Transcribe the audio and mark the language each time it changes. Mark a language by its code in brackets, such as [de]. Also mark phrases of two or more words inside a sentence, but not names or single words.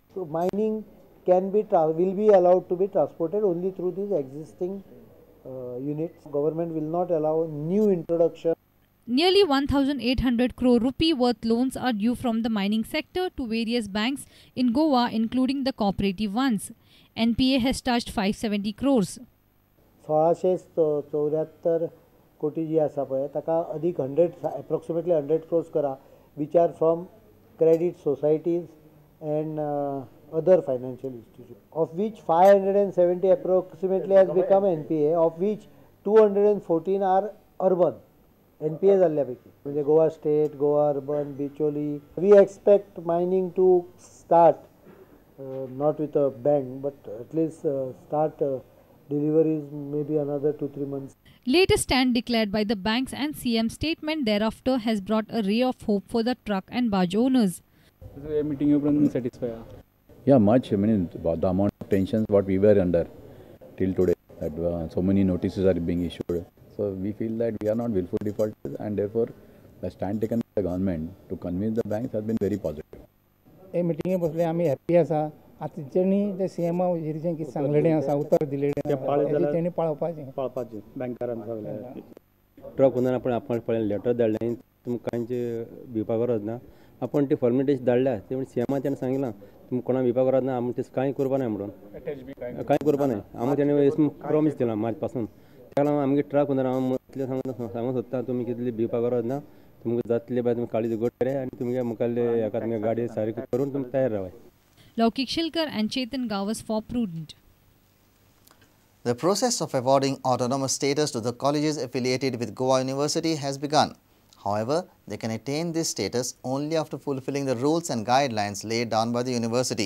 [en] So mining will be allowed to be transported only through these existing units. Government will not allow new introduction. Nearly 1,800 crore rupee worth loans are due from the mining sector to various banks in Goa, including the cooperative ones. NPA has touched 570 crores. [kok] 1674 कोटी जी आसा पळय ताका अधिक 100 crores करा, [en] which are from credit societies and other financial institutions, of which 570 approximately has become NPA, of which 214 are urban. [mr] NPA झाल्यापैकी म्हणजे गोवा स्टेट, गोवा अर्बन, बिचोली. [en] We expect mining to start not with a bang, but at least start deliveries maybe another 2-3 months. Latest stand declared by the banks and CM statement thereafter has brought a ray of hope for the truck and barge owners. So, meeting you satisfied? Yeah, much. I mean, the amount of tensions what we were under till today, that so many notices are being issued. So we feel that we are not willful defaulters, and therefore the stand taken by the government to convince the banks has been very positive. [kok] हे मिटिंगे बसले आम्ही हॅपी आसा. आता तेणी ते सीएमा वजिरीचें कितें सांगलेलें आसा, उतर दिलेलें आसा, तेणी पाळपाचें बँकारान सगळे [en] truck owner [kok] आपण लेटर धाडलें तुमकां कांयचे भिवपा गरज ना. आपण ती फॉर्मेलिटीज धाडल्या ते म्हणजे सीएमा तेणें सांगिलां तुमकां कोणा भिवपा गरज ना, आमी तें कांय करपा ना म्हणून कांय करपा ना. आमी तेणें प्रॉमीस दिला मार्च पासून. त्याला आमगे [en] truck owner [kok] हांव इतलें सांगूंक सोदता तुमी कितली भिवपा गरज ना, तुमकां जातले बाय तुमी काळजी घट करे आनी तुमगे मुखाल्ले हेका तुमगे गाडी सारकी करून तुमी तयार रावाय. [en] Laukik Shilkar and Chetan Gawas for Prudent. The process of awarding autonomous status to the colleges affiliated with Goa University has begun. However, they can attain this status only after fulfilling the rules and guidelines laid down by the university.